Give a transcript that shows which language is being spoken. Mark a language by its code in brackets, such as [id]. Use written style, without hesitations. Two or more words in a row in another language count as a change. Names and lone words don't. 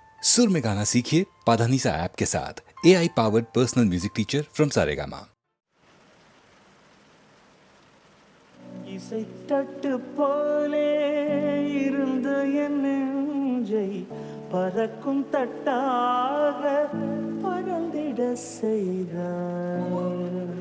[hi] सुर में गाना सीखिए पाधानीसा ऐप के साथ। [en] AI powered personal music teacher from Saregama. [ta] இசை தட்டு போலே இருந்த என் நெஞ்சை பறக்கும் தட்டாக பறந்திட செய்தார்.